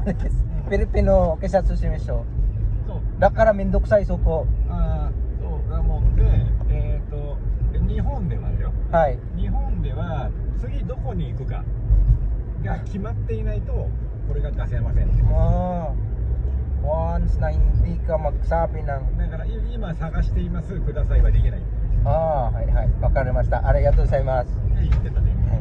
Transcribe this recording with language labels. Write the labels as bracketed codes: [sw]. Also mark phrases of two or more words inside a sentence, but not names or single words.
[ja] フィリピンの警察証明書。だからめんどくさい、そこ。そうだもんで、日本ではよ。はい。日本では次どこに行くかが決まっていないとこれが出せませんね。 [tl] Once na hindi ka magsabi ng [ja] だから今探していますくださいはできない。はいはい、わかりました。ありがとうございます。言ってたね。